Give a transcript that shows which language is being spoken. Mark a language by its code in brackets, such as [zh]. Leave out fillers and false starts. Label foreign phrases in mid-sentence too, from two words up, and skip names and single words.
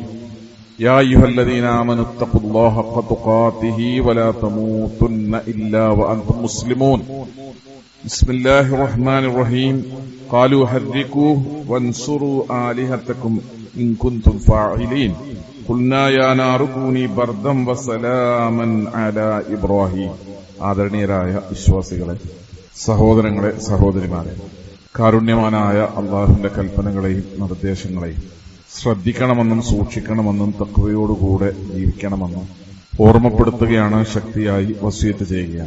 [ar] يا أيها الذين آمنوا اتقوا الله حق تقاته ولا تموتن إلا وأنتم مسلمون بسم الله الرحمن الرحيم قالوا حرقوه وانصروا آلهتكم إن كنتم فاعلين قلنا يا نار كوني بردا وسلاما على إبراهيم [ml] ആദരണീയരായ വിശ്വാസികളെ, സഹോദരങ്ങളെ, സഹോദരിമാരെ, കാരുണ്യവാനായ അള്ളാഹുവിന്റെ കൽപ്പനകളെയും നിർദ്ദേശങ്ങളെയും ശ്രദ്ധിക്കണമെന്നും സൂക്ഷിക്കണമെന്നും തഖ്വയോടുകൂടെ ജീവിക്കണമെന്നും ഓർമ്മപ്പെടുത്തുകയാണ്, ശക്തിയായി വസിയത്ത് ചെയ്യുകയാണ്.